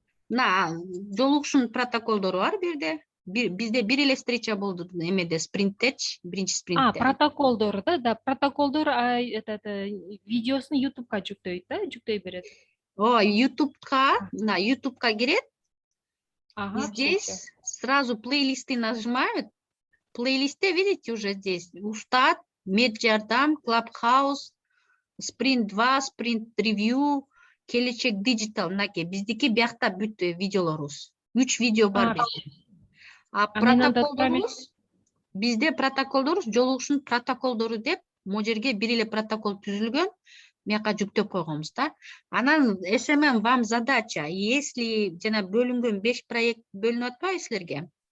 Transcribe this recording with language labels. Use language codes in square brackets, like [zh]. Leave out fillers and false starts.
[ky] Жолугушуунун протоколдору бар бирде. Бизде бир эле встреча болду эмеде, спринттечи, биринчи спринтте. Протоколдор да, протоколдор видеосун YouTube'га жүктөйт да, жүктөй берет. О, ютубка кирет. Ага, [ru] Здесь сразу плейлисты нажимают. В плейлисте, видите, уже здесь Уштат, Меджардам, Клабхаус, Sprint 2, Sprint Review, Келечек Digital, [ky] мынаке биздики биякта бүт видеолорубуз. 3 видео бар bizde. А мен анда протоколдорубуз бизде протоколдорубуз жолугушуунун протоколдору деп могу жерге бир эле протокол түзүлгөн. Мияка жүктөп койгонбуз да. Анан [ru] SMM вам задача, если [ky] жана бөлүнгөн 5 проект бөлүнүп атпайбы силерге?